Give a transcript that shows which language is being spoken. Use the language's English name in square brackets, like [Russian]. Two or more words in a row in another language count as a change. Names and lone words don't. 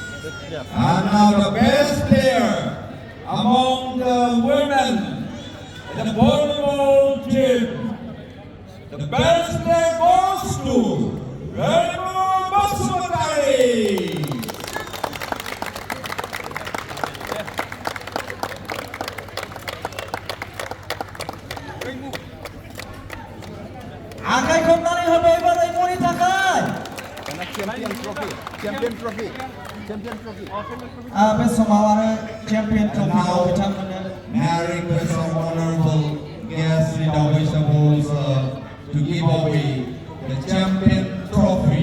[English] And now the best player among the women in the volleyball team. The best player goes to Volleyball Basmati. [Bodo] आखाइ खबनानै होबाय बादायमोननि थाखाय [English] Champion trophy. [Bodo] बे समाव आरो चेम्पियन ट्रफिखौ बिथांमोननो [English] May I request our honorable guest Ridawai Sabos to give away the champion trophy.